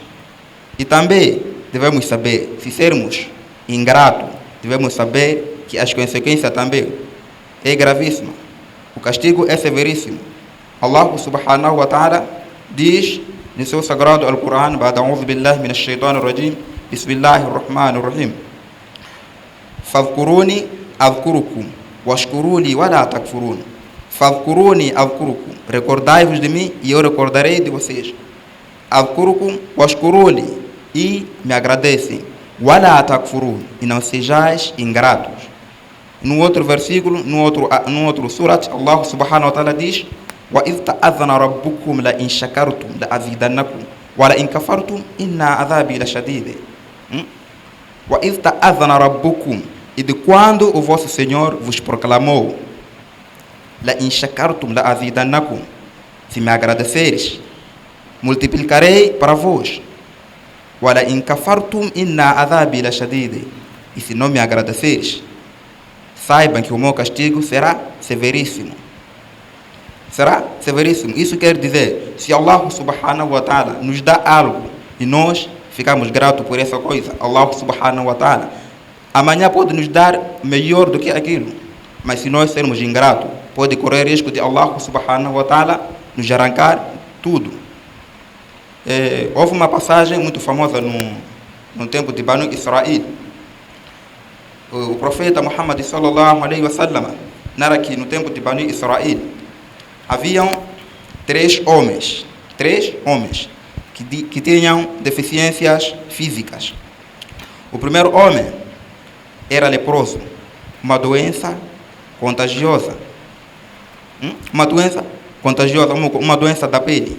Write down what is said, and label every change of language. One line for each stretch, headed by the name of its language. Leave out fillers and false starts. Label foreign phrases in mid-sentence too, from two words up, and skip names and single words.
Portuguese: E também devemos saber, se sermos ingratos, devemos saber que as consequências também é gravíssima. O castigo é severíssimo.
Arabic: الله سبحانه وتعالى
Portuguese: diz no seu sagrado Al-Quran:
Arabic: بعد أعوذ بالله من الشيطان الرجيم بسم الله الرحمن الرحيم فاذكروني أذكركم واشكروا لي ولا تكفرون. فاذكروني أذكركم,
Portuguese: recordai-vos de mim e eu recordarei de vocês.
Arabic: أذكركم واشكروا لي,
Portuguese: e me agradecem.
Arabic: ولا تكفرون,
Portuguese: e não sejais ingratos. No outro versículo, no outro surat,
Arabic: الله سبحانه وتعالى diz: وإذ تأذن ربكم لئن شكرتم لأزيدنكم ولئن كفرتم إن عذابي لشديد. وإذ تأذن ربكم,
Portuguese: e de quando o vosso Senhor vos proclamou:
Arabic: لئن شكرتم لأزيدنكم,
Portuguese: se me agradeceres, multiplicarei para vos.
Arabic: ولئن كفرتم إن عذابي لشديد,
Portuguese: e se não me agradeceres, saibam que o meu castigo será severíssimo. Isso quer dizer, se
Arabic: الله سبحانه وتعالى
Portuguese: nos dá algo e nós ficamos gratos por essa coisa,
Arabic: الله سبحانه وتعالى
Portuguese: amanhã pode nos dar melhor do que aquilo. Mas se nós sermos ingratos, pode correr risco de
Arabic: الله سبحانه وتعالى
Portuguese: nos arrancar tudo. Houve uma passagem muito famosa no tempo de Banu Israel. O profeta Muhammad
Arabic: صلى الله عليه وسلم
Portuguese: narra que no tempo de Banu Israel haviam três homens que tinham deficiências físicas. O primeiro homem era leproso, uma doença contagiosa, uma doença da pele.